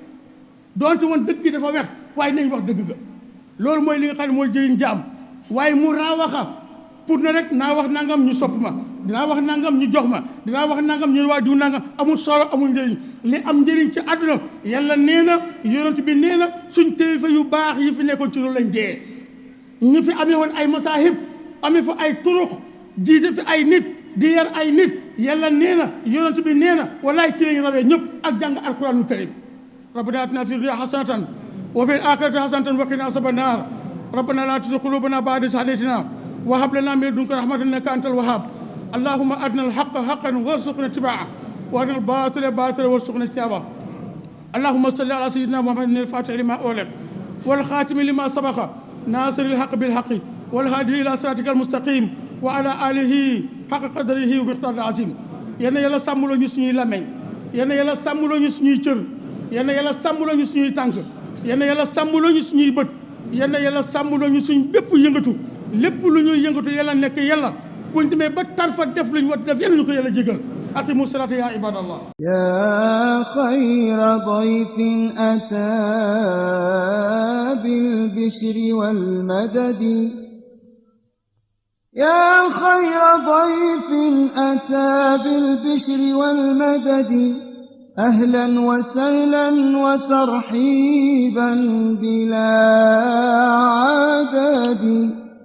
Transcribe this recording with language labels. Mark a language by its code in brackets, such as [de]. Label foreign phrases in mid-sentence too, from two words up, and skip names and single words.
[wo] wex waaye nañ wax dëgg ga loolu mooy li nga xam ne mooy jëriñ jaam waaye mu raawaxa pour ne rek naa wax nangam ñu sopp ma dinaa wax nangam ñu jox ma dinaa wax nangam ñu waa diw nangam amul solo amul njëriñ li am njëriñ ci àdduna yàlla nee na yonent bi nee na suñ kilifa yu baax yi fi nekkoon ci loolu lañ dee ñu fi amee woon ay masaahib amee fa ay turuq jiite fi ay nit di yar ay nit yàlla nee na yonent bi nee na wallaay ci lañ rawee ñëpp ak [ar] jàng القرآن الكريم ربنا آتنا في الدنيا حسنة وفي الآخرة حسنة وقنا عذاب النار ربنا لا تزغ قلوبنا بعد إذ هديتنا وهب لنا من لدنك رحمة إنك أنت wahhab اللهم أرنا الحق حقا وارزقنا اتباعه وأرنا الباطل باطلا وارزقنا اجتنابه اللهم صل على سيدنا محمد الفاتح لما أغلق والخاتم لما سبق ناصر الحق بالحق والهادي إلى صراطك المستقيم وعلى آله حق قدره ومقداره العظيم [wo] yal na yàlla sàmmloo ñu suñuy làmmiñ yal na yàlla sàmmloo ñu suñuy cër yal na yàlla sàmmloo ñu suñuy tànk yal na yàlla sàmmloo ñu suñuy bët yal na yàlla sàmmloo ñu suñ bépp yëngatu lépp lu ñuy yëngatu yàlla nekk yàlla buñ demee ba tarfa def luñ war def yàlla ñu ko yàlla jégal [ar] أقيموا الصلاة يا عباد الله يا خير ضيف أتى بالبشر والمدد يا خير ضيف أتى بالبشر والمدد أهلا وسهلا وترحيبا بلا عدد